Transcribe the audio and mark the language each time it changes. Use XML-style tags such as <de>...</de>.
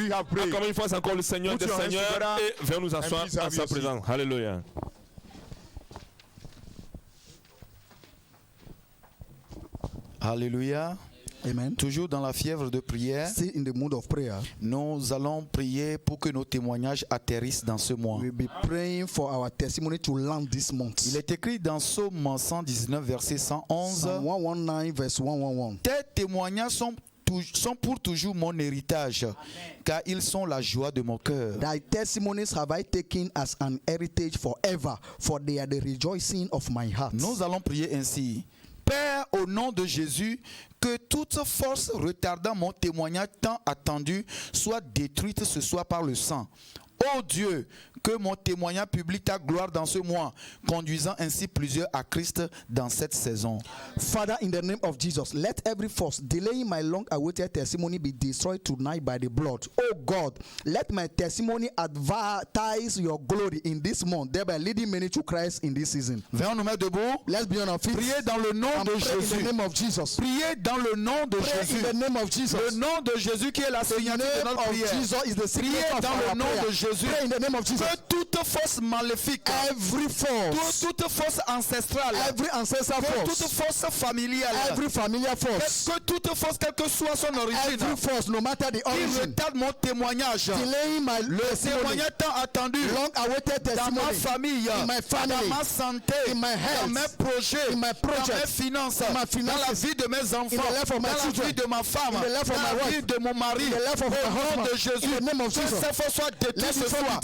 <fr>Encore une fois, c'est encore le Seigneur des Seigneurs et viens nous asseoir à sa présence. Alléluia. Alléluia. Amen. Toujours dans la fièvre de prière,</fr> <en>still in the mood of prayer,</en> <fr>nous allons prier pour que nos témoignages atterrissent dans ce mois.</fr> <en>We'll be praying for our testimony to land this month.</en> <fr>Il est écrit dans Psaume 119 verset 111.</fr> <en>Psalm 119 verse 111.</en> <fr>Tes témoignages sont pour toujours mon héritage, amen, car ils sont la joie de mon cœur.</fr> <en>Thy testimonies have I taken as an heritage forever, for they are the rejoicing of my heart.</en> <fr>Nous allons prier ainsi. Père, au nom de Jésus, que toute force retardant mon témoignage tant attendu soit détruite ce soir par le sang. Ô Dieu, que mon témoignage publie ta gloire dans ce mois, conduisant ainsi plusieurs à Christ dans cette saison.</fr> <en>Father, in the name of Jesus, let every force delaying my long-awaited testimony be destroyed tonight by the blood. Oh God, let my testimony advertise your glory in this month, thereby leading many to Christ in this season.</en> <fr>Venons nous mettre debout.</fr> <en>Let's be on our feet.</en> <fr>Priez dans le nom de Jésus.</fr> <en>In the name of Jesus.</en> <fr>Priez dans le nom de Jésus.</fr> <en>In the name of Jesus.</en> <fr>Le nom de Jésus qui est la signature de notre prière. Priez dans le nom de Jésus.</fr> <en>Pray in the name of Jesus.</en> <fr>Que toute force maléfique,</fr> <en>every force,</en> <fr>toute force ancestrale,</fr> <en>every ancestral force,</en> <fr>toute force familiale,</fr> <en>every familiar force,</en> <fr>que toute force, quelle que soit son origine,</fr> <en>every force, no matter the origin,</en> <fr>qui retarde mon témoignage, le témoignage tant attendu,</fr> <en>long awaited testimony,</en> <fr>dans ma famille,</fr> <en>in my family,</en> <fr>dans ma santé,</fr> <en>in my health,</en> <fr>dans mes projets,</fr> <en>in my projects,</en> <fr>dans mes finances, dans la vie de mes enfants, dans la vie de ma femme, dans la vie de mon mari, au nom de Jésus, que ces forces soient détruites ce soir.</fr>